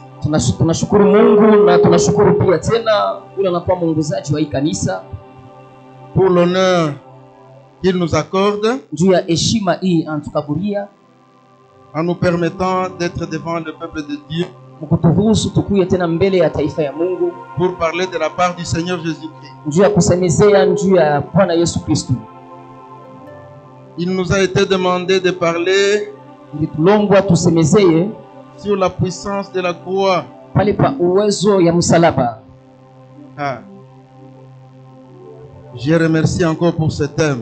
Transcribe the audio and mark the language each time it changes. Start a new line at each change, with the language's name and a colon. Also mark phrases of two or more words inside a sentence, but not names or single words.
Swahili: Tunashukuru Mungu na tunashukuru pia tena yule anakuwa mwongozaji wa hii kanisa
French: pour l'honneur qu'il nous accorde
Swahili: juu ya heshima hii anatukaburia
French: en nous permettant d'être devant le peuple de Dieu
Swahili: mkuturuhusu tukuye tena mbele ya taifa ya Mungu
French: pour parler de la part du Seigneur Jésus-Christ.
Swahili: Juu ya kusemezea juu ya Bwana Yesu Kristo.
French: Il nous a été demandé de parler sur la puissance de la croix. Je remercie encore pour ce thème.